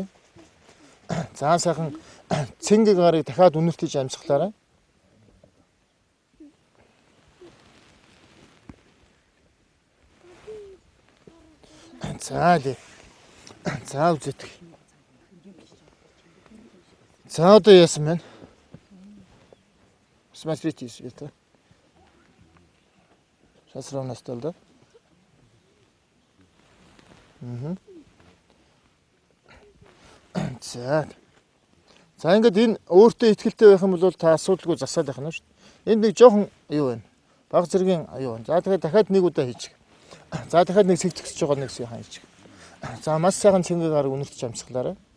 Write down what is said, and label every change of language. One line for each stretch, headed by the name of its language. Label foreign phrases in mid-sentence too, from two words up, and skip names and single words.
Mongolian: За сайхан цэнгэг гарыг дахиад үнэртэж амьсгалаарай. За дээ. За үзээдэг. За одоо яасан бэ?
Russian: Смотрите, Света. Сейчас ровно стал, да? Угу.
Mongolian: За ингээд энэ өөртөө ихтэй байх юм бол та асуудалгүй засаад байх нь шүү дээ. Энд нэг жоохон юу байна? Баг зэргийн юу байна? За тэгэхээр дахиад нэг удаа хийчих. За дахиад нэг сэгтгсэж байгаа нэг сайхан хийчих. За маш сайхан цэнгийг гарыг үнэртэж амьсгалаарай.